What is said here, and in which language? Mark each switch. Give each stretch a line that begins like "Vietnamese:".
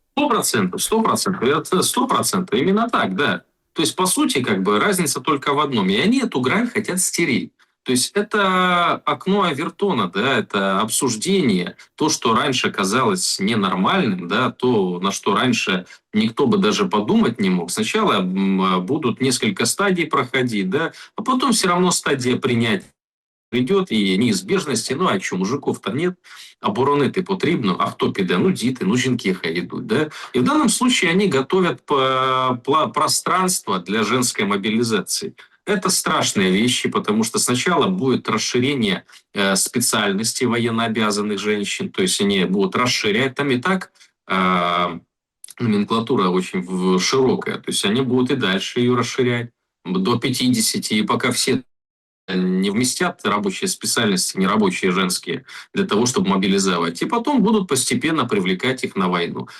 Russian: 100%, 100%, именно так, да. То есть, по сути, как бы разница только в одном. И они эту грань хотят стереть. То есть это окно Авертона, да, это обсуждение, то, что раньше казалось ненормальным, да, то, на что раньше никто бы даже подумать не мог. Сначала будут несколько стадий проходить, да, а потом все равно стадия принятия прийдет
Ukrainian: і неізбіжності, ну а що, мужиків-то нет, оборонити потрібно, а хто піде? Ну діти, ну жінки хай йдуть, да?
Russian: И в данном случае они готовят пространство для женской мобилизации. Это страшные вещи, потому что сначала будет расширение специальностей военнообязанных женщин, то есть они будут расширять, там и так номенклатура очень широкая, то есть они будут и дальше ее расширять до 50, и пока все не вместят рабочие специальности, нерабочие женские, для того, чтобы мобилизовать. И потом будут постепенно привлекать их на войну.